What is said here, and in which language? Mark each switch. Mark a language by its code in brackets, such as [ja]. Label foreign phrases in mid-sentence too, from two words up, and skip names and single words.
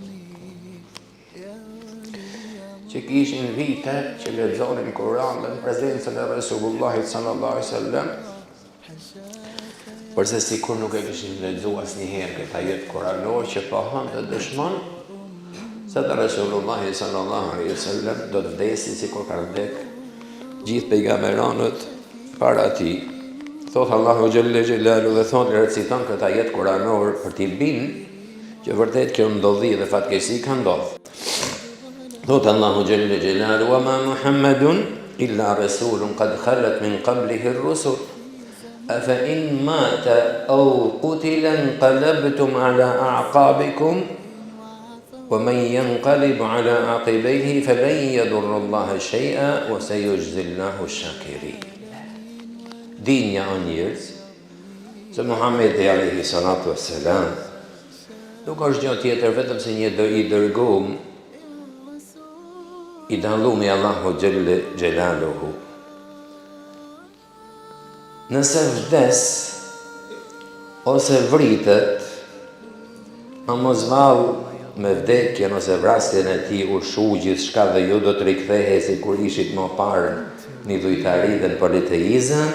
[sq] që kishin vite që lexonin Kur'an në prezencën e Resulullahit [ar] صلى الله عليه وسلم, [sq] përse sikur nuk e kishin lexuar asnjëherë këtë ajet kuranor që pohon dhe dëshmon se dhe Resulullahi [ar] صلى الله عليه وسلم [sq] do të vdesi sikur ka vdek gjithë pejgamberanët para tij. Thot Allahu [ar] جل جلاله [sq] dhe thot reciton këtë ajet kuranor për t'i binë që vërtet kjo ndodhi dhe fatkeqësi ka ndodhur. [ar] قال الله جل جلاله وما محمد إلا رسول قد خلت من قبله الرسل أفإن مات أو قتل انقلبتم على أعقابكم ومن ينقلب على عقبيه فلن يضر الله شيئا وسيجزي الله الشاكرين. [sq] Dinja o njerëz, se Muhammedi [ar] عليه الصلاة والسلام [sq] nuk është gjë tjetër vetëm se një i dërguar i dallumi Allahu [ar] جل جلاله. [sq] Nëse vdes ose vritet, a mos vallë me vdekjen ose vrasjen e tij ushu gjithçka dhe ju do të rikthehej sikur ishit më parë në dhujtari dhe në politeizëm.